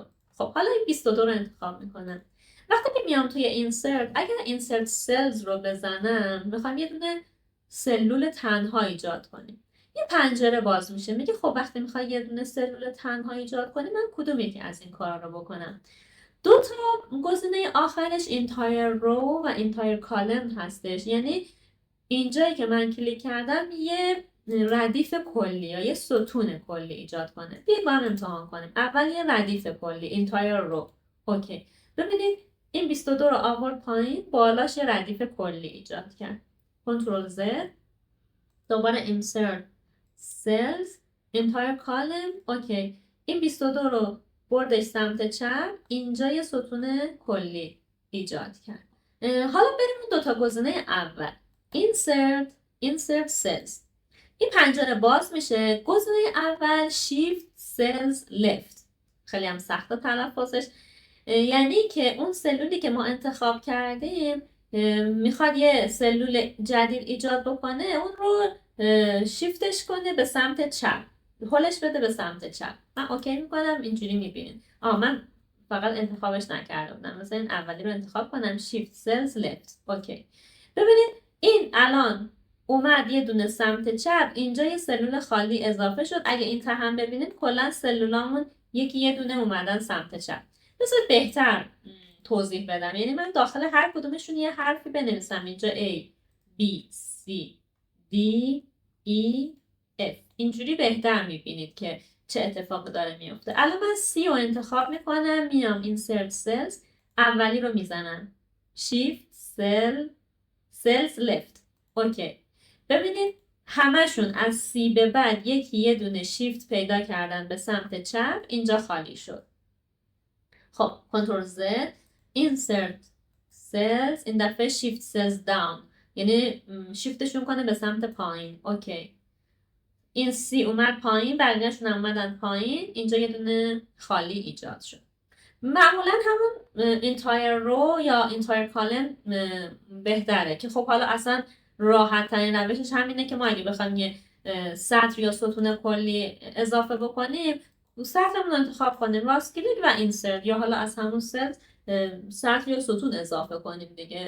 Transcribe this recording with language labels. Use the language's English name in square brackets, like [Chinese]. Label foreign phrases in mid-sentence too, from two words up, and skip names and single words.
[Persian] خب حالا این 22 رو انتخاب میکنم. وقتی که میام توی اینسرت، اگر [English] insert cells [Persian] رو بزنم، میخوام یه دونه سلول تنها ایجاد کنیم. یه پنجره باز میشه، میگه خب وقتی میخوای یه دونه سلول تنها ایجاد کنی، من کدوم یکی از این کارا رو بکنم؟ دو تا گزینه آخرش [English] entire row [Persian] و [English] entire column [Persian] هستش. یعنی اینجایی که من کلیک کردم، یه ردیف کلی یا یه ستون کلی ایجاد کنه. بیاید با هم امتحان کنیم. اول یه ردیف کلی [English] entire row. [Persian] اوکی. ببینید این 22 رو آورد پایین، بالاش یه ردیف کلی ایجاد کرد. کنترل Z، دوباره [English] insert cells entire column. [Persian] اوکی. این 22 رو بردش سمت چپ، اینجا یه ستون کلی ایجاد کرد. حالا بریم اون دوتا گزینه اول. [English] insert cells. [Persian] این پنجره باز میشه. گزینه اول [English] shift cells left. [Persian] خیلی هم سخته تلفظش. یعنی که اون سلولی که ما انتخاب کردیم میخواد یه سلول جدید ایجاد بکنه، اون رو شیفتش کنه به سمت چپ، هولش بده به سمت چپ. من اوکی میکنم، اینجوری میبینید. من فقط انتخابش نکرده بودم. مثلا این اولی رو انتخاب کنم [English] shift cells left. [Persian] اوکی. ببینید این الان اومد یه دونه سمت چپ، اینجا یه سلول خالی اضافه شد. اگه این هم ببینید کلا سلولامون یه دونه اومدن سمت چپ. بذار بهتر توضیح بدم. یعنی من داخل هر کدومشون یه حرفی بنویسم. اینجا A, B, C, D, E, F. اینجوری بهتر میبینید که چه اتفاقی داره میفته. الان من C رو انتخاب میکنم، میام [English] insert cells، [Persian] اولی رو میزنم [English] shift cells left. [Persian] اوکی. ببینید همشون از C به بعد یه دونه شیفت پیدا کردن به سمت چپ، اینجا خالی شد. خب کنترل Z، [English] insert cells، [Persian] این دفعه [English] shift cells down، [Persian] یعنی شیفتشون کنه به سمت پایین. اوکی. این C اومد پایین، بقیه‌شون اومدن پایین، اینجا یه دونه خالی ایجاد شد. معمولا همون [English] entire row [Persian] یا [English] entire column [Persian] بهتره که خب حالا اصلا راحت ترین روشش همینه که ما اگه بخوایم یه سطر یا ستون کلی اضافه بکنیم، سطرمون رو انتخاب کنیم، راست کلیک و insert، یا حالا از همون سطر یا ستون اضافه کنیم دیگه.